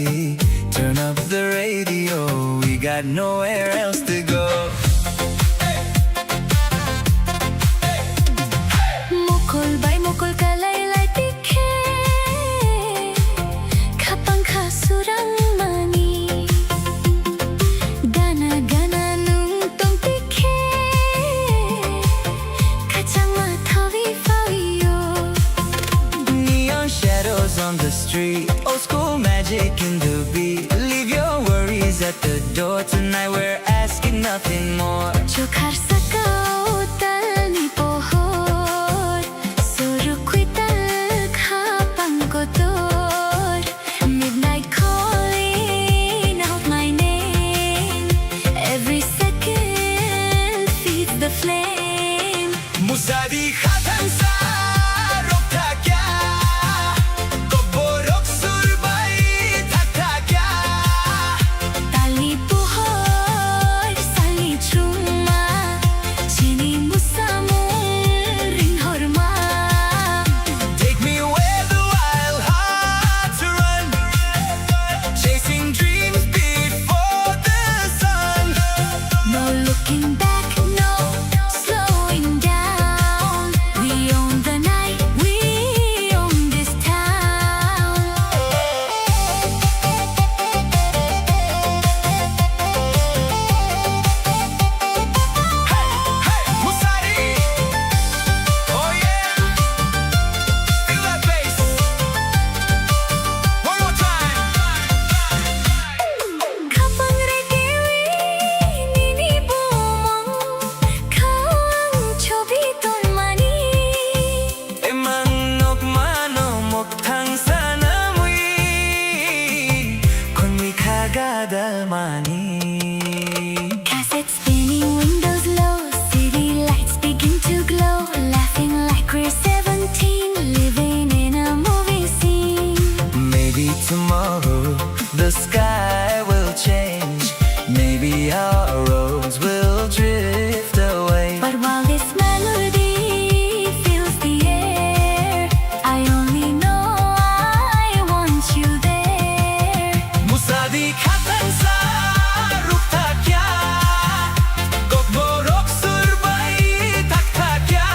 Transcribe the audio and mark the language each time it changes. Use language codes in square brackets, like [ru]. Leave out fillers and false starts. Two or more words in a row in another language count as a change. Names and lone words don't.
[en] Turn up the radio, we got nowhere else to go. [trp] मुख mukul bay mukul kalaylay tikhe kapang kasurang mani gana gana nung tong tikhe kachang mathawi fawiyo. [en] Neon shadows on the street, old school magic in the beat. Leave your worries at the door tonight, we're asking nothing more. [trp] Chokhar sakao tal ni pohor surukui tal khapang kotor. [en] Midnight calling out my name, every second feeds the flame. [trp] Musadi khatan sa rokta kya, koborok surbai thakta kya. Tali pohor sali chuma chini musamur ring horma. [en] Take me where the wild hearts run, chasing dreams before the sun. No looking back, no slowing down. We own the night, we own this town. Musadi, oh yeah, feel that bass. One more time. [trp] Kapang regewi nini bumong kawang chobi ton mani. Emanok manomok thang sana mui, kon mi khagadal mani. [en] Cassette spinning, windows low, city lights begin to glow. Laughing like we're 17, living in a movie scene. Maybe tomorrow the sky will change. Maybe our roads will drift away. But while this melody fills the air, I only know I want you there. [trp] Musadi khatan sa rukta kya, kokborok surbai thakta kya.